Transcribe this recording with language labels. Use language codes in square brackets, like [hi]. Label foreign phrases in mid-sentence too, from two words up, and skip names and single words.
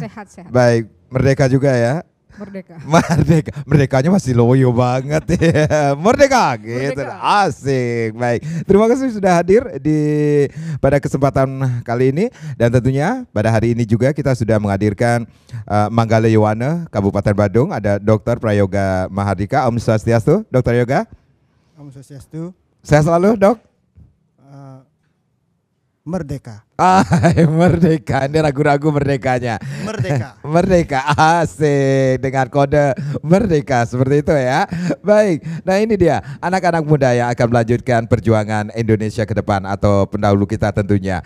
[id] Sehat. Baik, merdeka juga ya? Merdeka. Merdekanya masih loyo banget ya. Merdeka gitu. Asik. Baik. Terima kasih sudah hadir pada kesempatan kali ini dan tentunya pada hari ini juga kita sudah menghadirkan Manggala Yowana Kabupaten Badung, ada Dr. Prayoga Mahardika. [ban] Om Swastiastu, [id] Dr. Yoga. [ban] Om Swastiastu. [id] Sehat selalu, Dok. Merdeka. Merdeka. Ini ragu-ragu merdekanya. Merdeka. Merdeka. Asik. Dengan kode merdeka seperti itu ya. Baik. Nah ini dia anak-anak muda yang akan melanjutkan perjuangan Indonesia ke depan atau pendahulu kita tentunya.